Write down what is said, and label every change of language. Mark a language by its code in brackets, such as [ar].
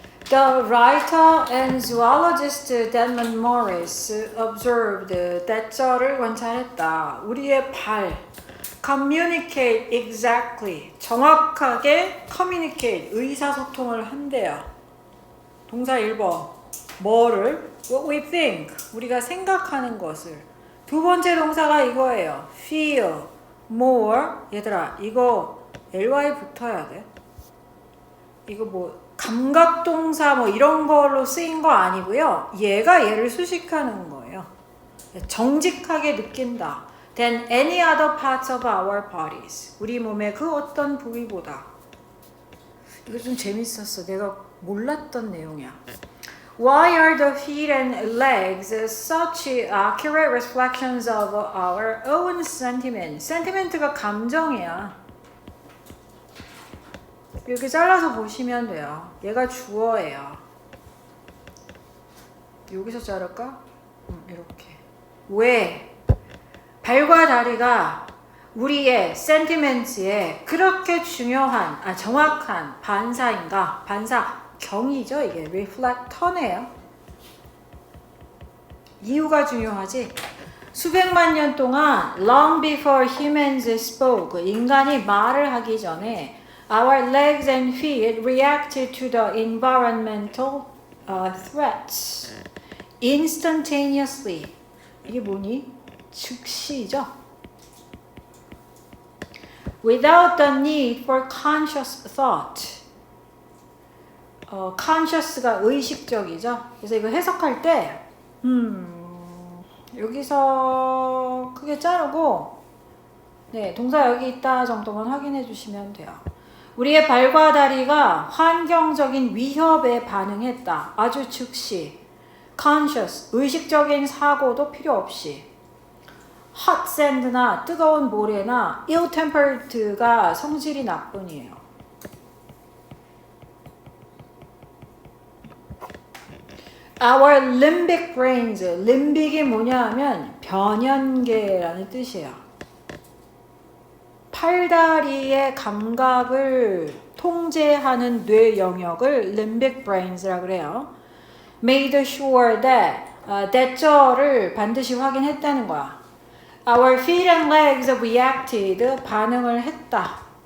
[en] The writer and zoologist Denman Morris observed [ko] 대절을 관찰했다. 우리의 발, [en] communicate exactly, [ko] 정확하게 [en] communicate, [ko] 의사소통을 한대요. 동사 1번, 뭐를? [en] What we think, [ko] 우리가 생각하는 것을. 두 번째 동사가 이거예요. [en] feel, more. [ko] 얘들아, 이거 ly 붙어야 돼. 이거 뭐 감각동사 뭐 이런 걸로 쓰인 거 아니고요. 얘가 얘를 수식하는 거예요. 정직하게 느낀다. [en] Than any other parts of our bodies. [ko] 우리 몸의 그 어떤 부위보다. 이거 좀 재밌었어. 내가 몰랐던 내용이야. [en] Why are the feet and legs such accurate reflections of our own sentiment? [ko] sentiment가 감정이야. 이렇게 잘라서 보시면 돼요. 얘가 주어예요. 여기서 자를까? 이렇게. 왜? 발과 다리가 우리의 sentiments에 그렇게 중요한, 정확한 반사인가? 반사경이죠. 이게 reflector네요. 이유가 중요하지. 수백만 년 동안 [en] long before humans spoke, [ko] 인간이 말을 하기 전에 [en] our legs and feet reacted to the environmental threats instantaneously. [ko] 이게 뭐니? 즉시죠. [en] Without the need for conscious thought. [ko] conscious가 의식적이죠. 그래서 이거 해석할 때 여기서 크게 자르고 네, 동사 여기 있다 정도만 확인해 주시면 돼요. 우리의 발과 다리가 환경적인 위협에 반응했다. 아주 즉시. conscious, 의식적인 사고도 필요 없이. [en] hot sand [ko] 나 뜨거운 모래나 ill-tempered가 성질이 나쁜이에요. [en] Our limbic brains, [ko] limbic이 뭐냐 하면 변연계라는 뜻이에요. 팔다리의 감각을 통제하는 뇌 영역을 limbic brains라고 그래요. [en] Made sure that, [ko] that절을 반드시 확인했다는 거야. [en] Our feet and legs reacted, [ko] 반응을 했다.